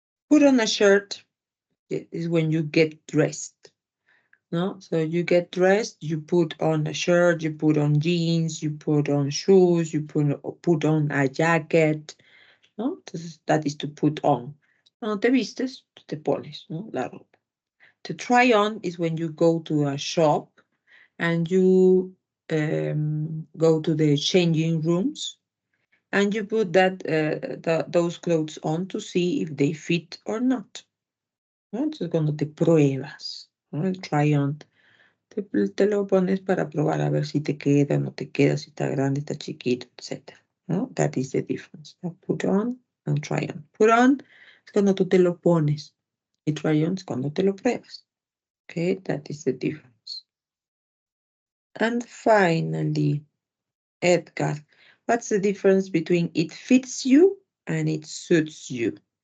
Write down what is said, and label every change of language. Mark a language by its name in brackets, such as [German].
[English] Put on a shirt is when you get dressed. No? So you get dressed, you put on a shirt, you put on jeans, you put on shoes, you put on a jacket. [Spanish] ¿No? Entonces, [English] that is to put on. [Spanish] Cuando te vistes, te pones, ¿no? La ropa. [English] To try on is when you go to a shop and you go to the changing rooms and you put those clothes on to see if they fit or not. [Spanish] ¿No? Entonces, cuando te pruebas, ¿no? El try on, te lo pones para probar a ver si te queda, no te queda, si está grande, está chiquito, etc. ¿No? [English] That is the difference. Put on and try on. [Spanish] Put on es cuando tú te lo pones y try on es cuando te lo pruebas. [English] Okay, that is the difference. And finally, Edgar, what's the difference between it fits you and it suits you?